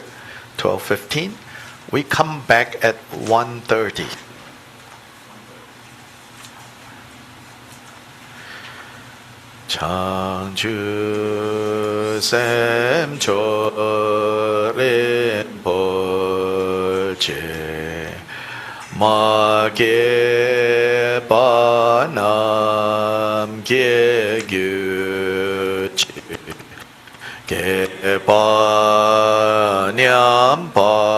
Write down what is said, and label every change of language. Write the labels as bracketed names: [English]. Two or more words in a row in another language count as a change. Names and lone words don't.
[English] 12:15. We come back at 1:30. [Tibetan] བྱང་ཆུབ་སེམས་མཆོག་རིན་པོ་ཆེ་ མ་སྐྱེས་པ་རྣམས་སྐྱེ་གྱུར་ཅིག་ སྐྱེས་པ་ཉམས་པ